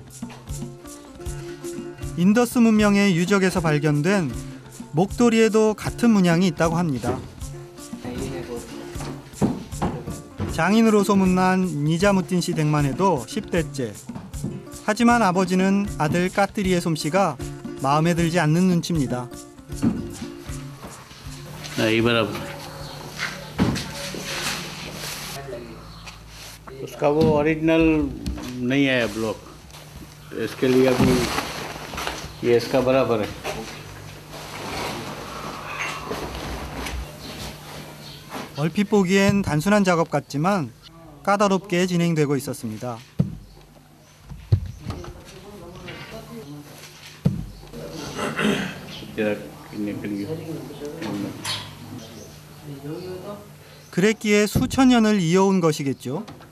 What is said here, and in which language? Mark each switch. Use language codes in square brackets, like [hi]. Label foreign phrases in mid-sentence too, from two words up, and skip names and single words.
[ko] 인더스 문명의 유적에서 발견된 목도리에도 같은 문양이 있다고 합니다. 장인으로 소문난 니자무틴 씨 댁만 해도 10대째. 하지만 아버지는 아들 까뜨리의 솜씨가 마음에 들지 않는 눈치입니다. [hi] उसका वो ओरिजिनल नहीं है ब्लॉक, इसके लिए अभी ये इसका बराबर है। [ko] 얼핏 보기엔 단순한 작업 같지만 까다롭게 진행되고 있었습니다. 그랬기에 수천 년을 이어온 것이겠죠.